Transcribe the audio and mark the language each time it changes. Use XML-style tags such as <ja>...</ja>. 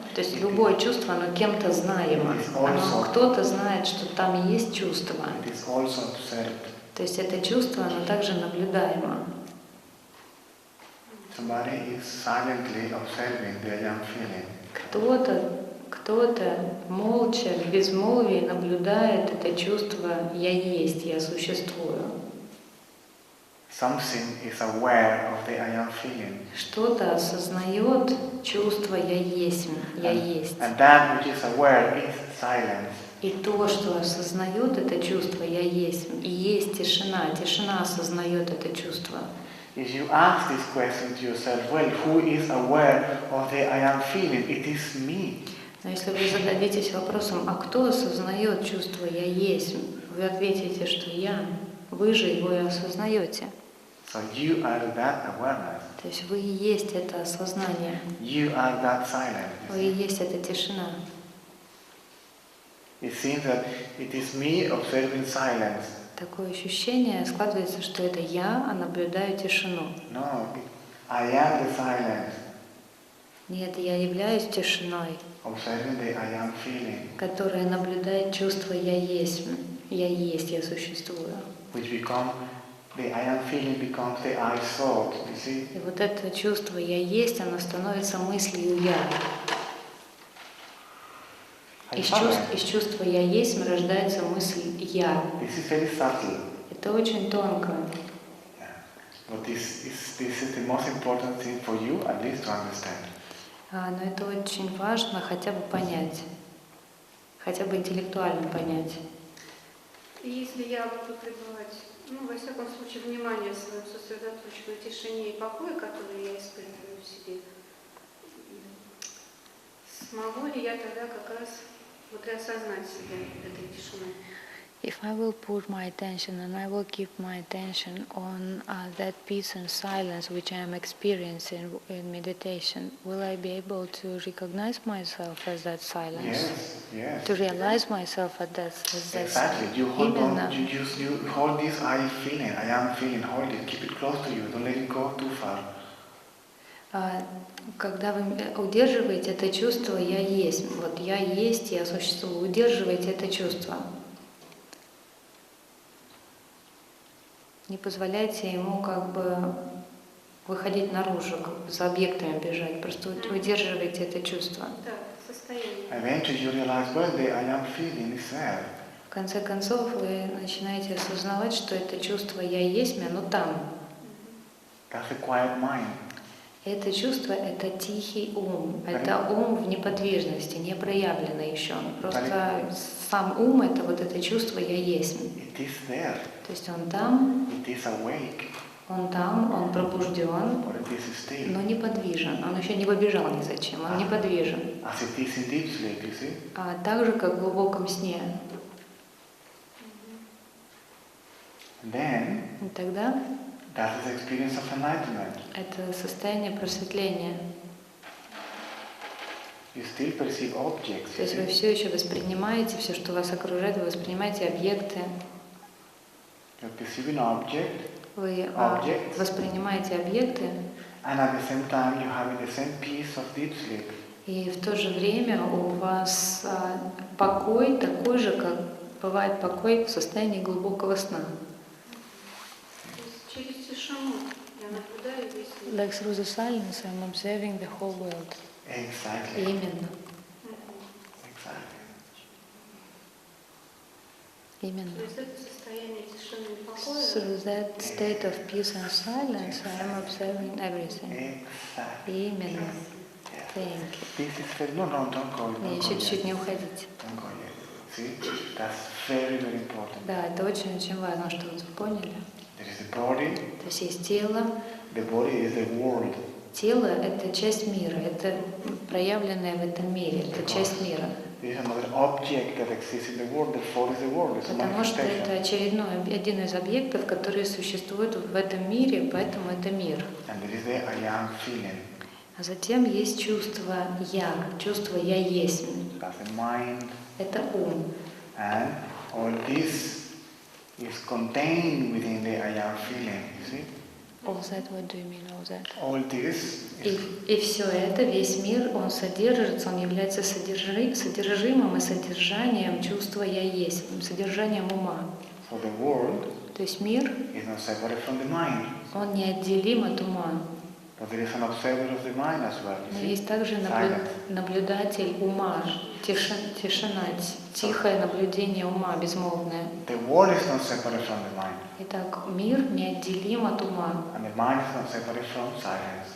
<ru>То есть любое чувство, оно кем-то знаемо. Кто-то знает, что там есть чувство.</ru> <en>It is also observed.</en> <ru>То есть это чувство, оно также наблюдаемо.</ru> <en>Somebody is silently observing the I am feeling.</en> <ru>Кто-то молча, в безмолвии наблюдает это чувство «я есть», «я существую».</ru> <en>Something is aware of the I am feeling.</en> <ru>Что-то осознает чувство «я есть», «я есть».</ru> <en>And that which is aware is silence.</en> <ru>И то, что осознает это чувство «я есть», и есть тишина. Тишина осознает это чувство.</ru> <en>If you ask this question to yourself, well, who is aware of the I am feeling? It is me.</en> <ru>Но если вы зададитесь вопросом, а кто осознает чувство «я есть», вы ответите, что я. Вы же его и осознаете.</ru> <en>So you are that awareness.</en> <ru>То есть вы и есть это осознание.</ru> <en>You are that silence.</en> <ru>Вы и есть эта тишина.</ru> <en>It seems that it is me observing silence.</en> <ru>Такое ощущение складывается, что это я, а наблюдаю тишину.</ru> <en>No, I am the silence,</en> <ru>Нет, я являюсь тишиной,</ru> <en>observing the I am feeling,</en> <ru>которая наблюдает чувство «я есть», я существую.</ru> <en>which become, the I am feeling becomes the I thought, you see?</en> <ru>И вот это чувство «я есть», оно становится мыслью «я». Из чувства «я есть» рождается мысль «я».</ru> <en>This is very subtle,</en> <ru>Это очень тонко.</ru> <en>but this is the most important thing for you, at least, to understand.</en> <ru>Но это очень важно хотя бы понять, хотя бы интеллектуально понять. И если я буду пребывать, во всяком случае, внимание свое сосредоточено на тишине и покое, который я испытываю в себе, смогу ли я тогда как раз и осознать себя этой тишиной?</ru> <en>If I will put my attention and I will keep my attention on that peace and silence which I am experiencing in meditation, will I be able to recognize myself as that silence? Yes, yes. To realize myself as that Exactly. silence? You hold</en> <ru>Именно.</ru> <en>on, you hold this I am feeling, hold it, keep it close to you, don't let it go too far.</en> <ru>Когда вы удерживаете это чувство «я есть», вот «я есть», «я существую», удерживаете это чувство. Не позволяйте ему как бы выходить наружу, как бы за объектами бежать. Просто удерживайте это чувство. Да, состояние.</ru> <en>Eventually you realize, well, the I am feeling is there.</en> <ru>В конце концов, вы начинаете осознавать, что это чувство «я есть», оно там.</ru> <en>That's a quiet mind.</en> <ru>Это чувство — это тихий ум. Это ум в неподвижности, не проявленный еще. Просто сам ум — это вот это чувство «я есть».</ru> <en>It is there.</en> <ru>То есть он там,</ru> <en>It is awake.</en> <ru>он там, он пробужден,</ru> <en>Or it is still.</en> <ru>но неподвижен. Он еще не побежал ни зачем, он неподвижен.</ru> <en>As it is in deep sleep, you see?</en> <ru>А так же, как в глубоком сне.</ru> <en>Then,</en> <ru>И тогда</ru> <en>that is the experience of enlightenment.</en> <ru>это состояние просветления.</ru> <en>You still perceive objects.</en> <ru>То есть вы все еще воспринимаете все, что вас окружает, вы воспринимаете объекты,</ru> <en>You're perceiving object,</en> <ru>вы</ru> <en>Objects.</en> <ru>воспринимаете объекты,</ru> <en>and at the same time you're having the same peace of deep sleep.</en> <ru>и в то же время у вас покой такой же, как бывает покой в состоянии глубокого сна. То есть через тишину я наблюдаю весь мир.</ru> <en>Like through the silence, I'm observing the whole world. Exactly.</en> <ru>Именно.</ru> <en>Exactly.</en> <ru>Именно. То есть это состояние тишины и покоя.</ru> <en>Through that state of peace and silence, I am observing everything. Exactly.</en> <ru>Именно.</ru> <en>Yes. Thank you. This is very, no, don't go.</en> <ru>Не,</ru> <en>Don't go</en> <ru>чуть-чуть</ru> <en>yet.</en> <ru>не уходите.</ru> <en>Don't go yet. See, that's very, very important.</en> <ru>Да, это очень-очень важно, что вы поняли.</ru> <en>There is the body.</en> <ru>То есть есть тело.</ru> <en>The body is the world.</en> <ru>Тело — это часть мира, это проявленное в этом мире, это часть мира.</ru> <en>There is another object that exists in the world. Therefore, is the world. It's a</en> <ru>Потому что это</ru> <en>manifestation.</en> <ru>очередной, один из объектов, которые существуют в этом мире, поэтому это мир.</ru> <en>And there is the I am feeling.</en> <ru>А затем есть чувство «я», чувство «я есть».</ru> <en>That's the mind.</en> <ru>Это ум.</ru> <en>And all this is contained within the I am feeling. You see? All that, what do you mean, all that? All this is</en> <ru>И все это, весь мир, он содержится, он является содержимым и содержанием чувства «я есть», содержанием ума.</ru> <en>so the world</en> <ru>То есть мир,</ru> <en>is not separate from the mind.</en> <ru>он неотделим от ума.</ru> <en>But there is an observer of the mind as well.</en> <ru>Но</ru> <en>You see?</en> <ru>есть также</ru> <en>Silence.</en> <ru>наблюдатель ума, тишина, тихое наблюдение ума, безмолвное.</ru> <en>The world is not separate from the mind.</en> <ru>Итак, мир неотделим от ума,</ru> <en>And the mind is not separate from silence.</en>